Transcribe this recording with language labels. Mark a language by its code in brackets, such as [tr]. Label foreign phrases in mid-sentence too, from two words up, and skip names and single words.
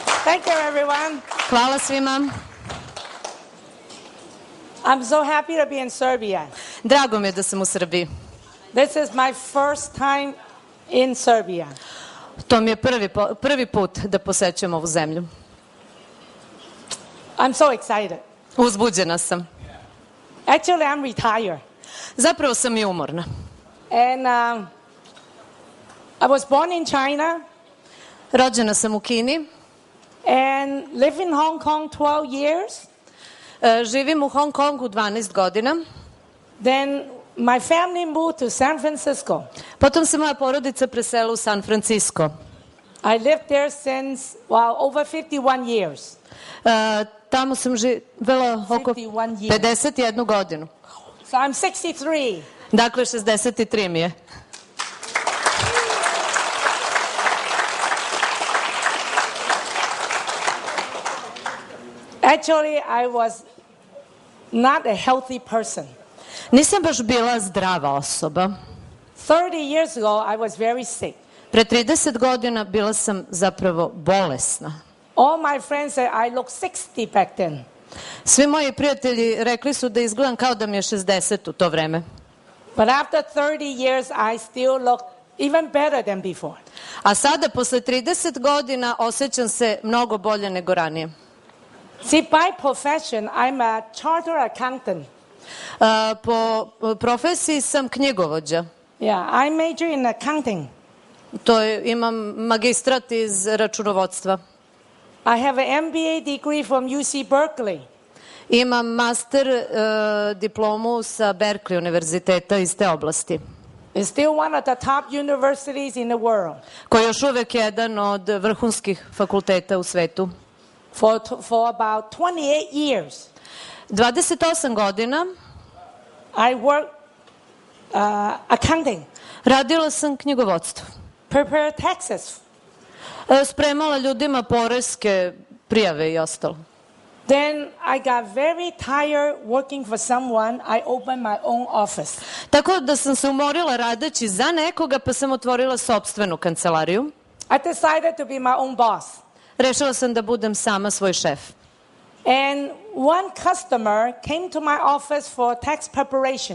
[en] Thank you, everyone. [sr] Hvala svima. [en] I'm so happy to be in Serbia. [sr] Drago mi je da sam u Srbiji. [en] This is my first time in Serbia. [sr] To mi je prvi put da posećujem ovu zemlju. [en] I'm so excited. [sr] Uzbuđena sam. [en] Actually, I'm retired. [sr] Zapravo sam i umorna. [en] And I was born in China. [sr] Rođena sam u Kini. [en] And live in Hong Kong 12 years. [sr] Živim u Hong Kongu 12 godina. [en] Then my family moved to San Francisco. [sr] Potom se moja porodica preselila u San Francisco. [en] I lived there since, over 51 years. [sr] Tamo sam živela oko 51 godinu. [en] So I'm 63. [sr] Dakle, 63 mi je. [en] Actually, I was not a healthy person. [sr] Nisam baš bila zdrava osoba. [en] 30 years ago, I was very sick. [sr] Pre 30 godina bila sam zapravo bolesna. [en] All my friends said I look 60 back then. [sr] Svi moji prijatelji rekli su da izgledam kao da mi je 60 u to vreme. [en] But after 30 years, I still look even better than before. [sr] A sada, posle 30 godina, osjećam se mnogo bolje nego ranije. [en] See, by profession, I'm a chartered accountant. [sr] Po profesiji sam knjigovođa. [en] Yeah, I major in accounting. [sr] Imam magistrat iz računovodstva. [en] I have an MBA degree from UC Berkeley. [sr] Imam master diplomu sa Berkeley univerziteta iz te oblasti. [en] It's still one of the top universities in the world. [sr] Koji je još uvek jedan od vrhunskih fakulteta u svetu. [en] For about 28 years. [sr] 28 godina. [en] I work accounting. [sr] Radila sam knjigovodstvo. [en] Prepare taxes. [sr] Spremala ljudima poreske prijave i ostalo. [en] Then I got very tired working for someone. I opened my own office. [sr] Tako da sam se umorila radeći za nekoga, pa sam otvorila sopstvenu kancelariju. [en] I decided to be my own boss. [sr] Rešila sam da budem sama svoj šef. [en] And one customer came to my office for tax preparation.